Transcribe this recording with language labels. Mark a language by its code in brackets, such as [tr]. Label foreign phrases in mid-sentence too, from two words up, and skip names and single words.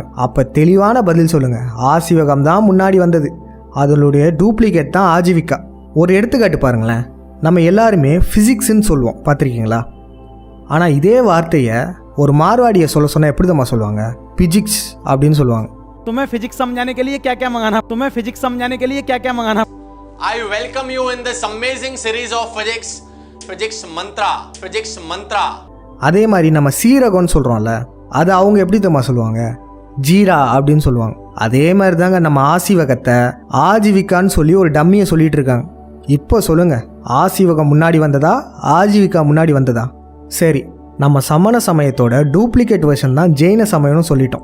[ta] அப்போ தெளிவான பதில் சொல்லுங்கள், ஆசீவகம் தான் முன்னாடி வந்தது, அதனுடைய டூப்ளிகேட் தான் ஆஜீவிகா. ஒரு எடுத்துக்காட்டு பாருங்களேன். நம்ம எல்லாருமே ஃபிசிக்ஸ்ன்னு சொல்லுவோம், பார்த்துருக்கீங்களா? ஆனால் இதே வார்த்தையை ஒரு மார்வாடியை சொல்ல சொன்னால் எப்படி தான் சொல்லுவாங்க? பிசிக்ஸ் அப்படின்னு சொல்லுவாங்க. [hi] तुम्हें फिजिक्स समझाने के लिए क्या क्या मंगाना, तुम्हें फिजिक्स समझाने के लिए क्या क्या मंगाना. [en] I welcome you in this amazing series of physics mantra. [ta] அதே மாதிரி நம்ம சீரகம்னு சொல்கிறோம்ல, அது அவங்க எப்படி தான் சொல்லுவாங்க? ஜீரா அப்படின்னு சொல்லுவாங்க. அதே மாதிரி தாங்க நம்ம ஆசீவகத்தை ஆஜீவிகான்னு சொல்லி ஒரு டம்மியை சொல்லிட்டு இருக்காங்க. இப்போ சொல்லுங்கள், ஆசீவகம் முன்னாடி வந்ததா ஆஜீவிகா முன்னாடி வந்ததா? சரி, நம்ம சமண சமயத்தோட [en] duplicate version [ta] தான் ஜெயின சமயம்னு சொல்லிட்டோம்.